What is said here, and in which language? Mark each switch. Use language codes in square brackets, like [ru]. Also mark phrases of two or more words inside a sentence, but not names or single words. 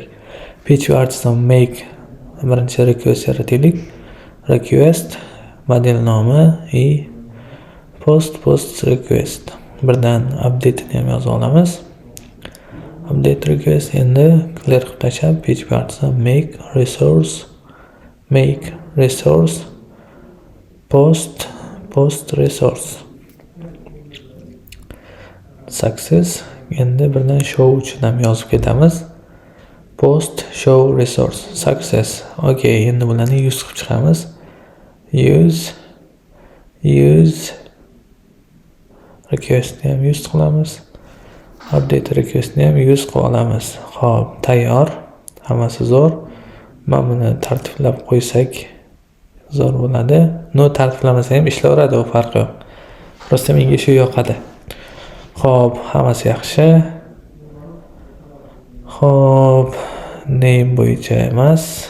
[uz] PHP Arts'dan make birinchi request yarataylik. [en] Request model [uz] nomi [en] post request. [uz] Birdan update ni ham yozib olamiz. [en] Update request [uz] endi clear qilib tashlab PHP Arts'dan [en] make resource post resource success. [uz] Endi birdan show uchun ham yozib ketamiz. [en] Post show resource success. [uz] Okey, endi bularni use qilib chiqamiz. [en] Use request [uz] ni ham use qilamiz. [en] Update request [uz] ni ham use qilib olamiz. Xo'p, tayyor. Hammasi zo'r. Mana buni tartiblab qo'ysak zo'r bo'ladi. Tartiblamasa ham ishlaveradi, u farqi yo'q. Prosta menga shu yoqadi. Xo'p, hammasi yaxshi. Xo'p, name bo'yicha emas.